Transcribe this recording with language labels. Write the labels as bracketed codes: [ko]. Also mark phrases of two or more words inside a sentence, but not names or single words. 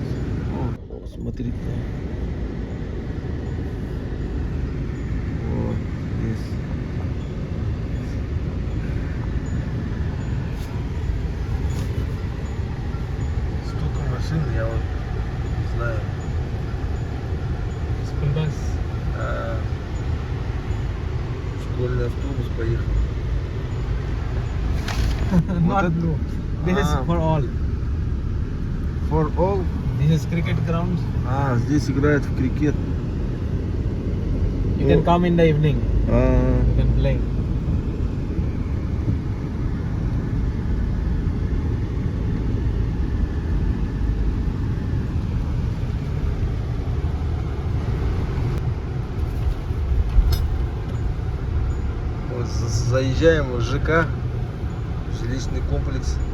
[ru] О, смотрите. Вот здесь. Столько машин, я вот не знаю. [en] school bus [ru] А, школьный автобус поехал. [en] not [ru] это- [en] no this is Ah. for all For all. this is cricket grounds [ru] Здесь играют в крикет. [en] you can come in the evening you can play [ru] Вот заезжаем в ЖК, жилищный комплекс.